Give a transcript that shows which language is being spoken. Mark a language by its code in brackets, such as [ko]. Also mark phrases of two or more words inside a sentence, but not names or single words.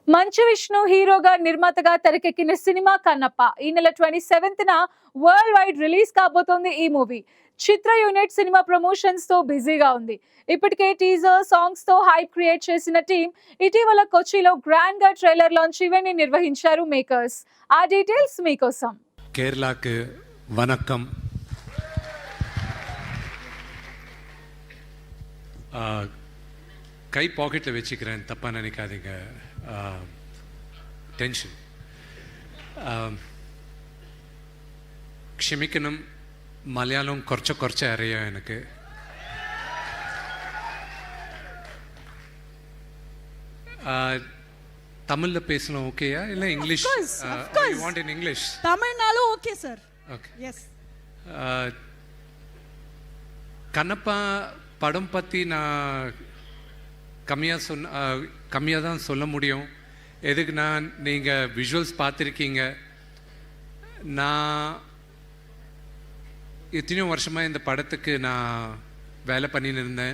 [te] మంచు విష్ణు హీరోగా నిర్మాతగా తెరకెక్కిన సినిమా కన్నప్ప ఈ నెల 27న [en] world wide release [te] కాబోతోంది. ఈ మూవీ చిత్ర యూనిట్ సినిమా ప్రమోషన్స్ తో బిజీగా ఉంది. ఇప్పటికే [en] teaser songs [te] తో [en] hype create [te] చేసిన టీం ఇటీవల కొచ్చిలో గ్రాండ్ గా [en] trailer launch event [te] ని నిర్వహించారు మేకర్స్. ఆ డీటెయిల్స్ మీకోసం. [ta] கேரளாக்கு வணக்கம். கை பாக்கெட்டில் வச்சுக்கிறேன், தப்பாக நினைக்காதீங்க. [ml] டென்ஷன் ക്ഷമിക്കണം. മലയാളം കുറച്ച് അറിയാം എനിക്ക്. [ta] தமிழ்ல பேசணும் ஓகேயா இல்ல இங்கிலீஷ்? [en] You want in English? [ta] தமிழ்னாலும் [en] okay sir. Okay. Yes. [ta] கண்ணப்பா படம் பற்றி நான் கம்மியாக தான் சொல்ல முடியும். எதுக்குன்னா நீங்கள் விஷுவல்ஸ் பார்த்துருக்கீங்க. நான் எத்தனையோ வருஷமாக இந்த படத்துக்கு நான் வேலை பண்ணின்னு இருந்தேன்.